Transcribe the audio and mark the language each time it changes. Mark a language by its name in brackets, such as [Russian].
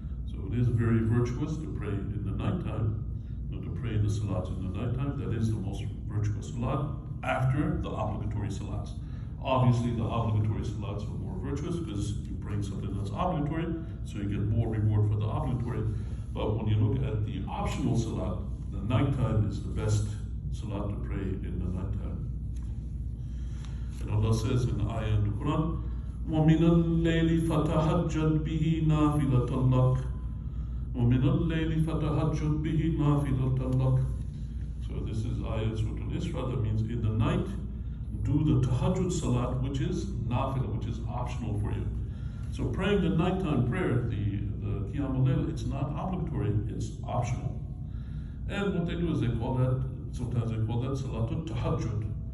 [English] So it is very virtuous to pray in the nighttime, but to pray the salats in the nighttime, that is the most virtuous salat after the obligatory salats. Obviously the obligatory salats are more virtuous because you bring something that's obligatory, so you get more reward for the obligatory. But when you look at the optional salat, the nighttime is the best salat to pray in the nighttime. And Allah says in the ayah in the Quran, [Arabic] وَمِنَ اللَّيْلِ فَتَهَجَّدْ بِهِ نَافِلَةً لَكَ وَمِنَ اللَّيْلِ فَتَهَجَّدْ بِهِ نَافِلَةً لَكَ. [English] So this is ayah Surah Al-Isra, that means in the night, do the tahajjud salat, which is nafila, which is optional for you. So praying the nighttime prayer, the qiyam al-layl, it's not obligatory, it's optional. And what they do is they call that, sometimes they call that salatul tahajjud.